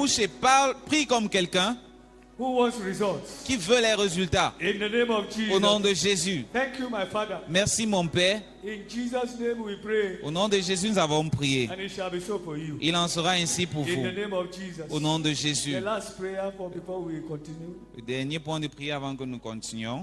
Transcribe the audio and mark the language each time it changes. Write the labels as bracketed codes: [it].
[fr] bouche et parle, prie comme quelqu'un [en] who wants results. [fr] qui veut les résultats. [en] In the name of Jesus. [fr] Au nom de Jésus. [en] Thank you, my Father. [fr] Merci mon Père. [en] In Jesus' name we pray. [fr] Au nom de Jésus, nous avons prié. [en] And it shall be so for you. [fr] Il en sera ainsi pour [en] In [fr] vous. [en] the name of Jesus. [fr] Au nom de Jésus. [en] The last prayer for before we continue. [fr] Le dernier point de prière avant que nous continuions.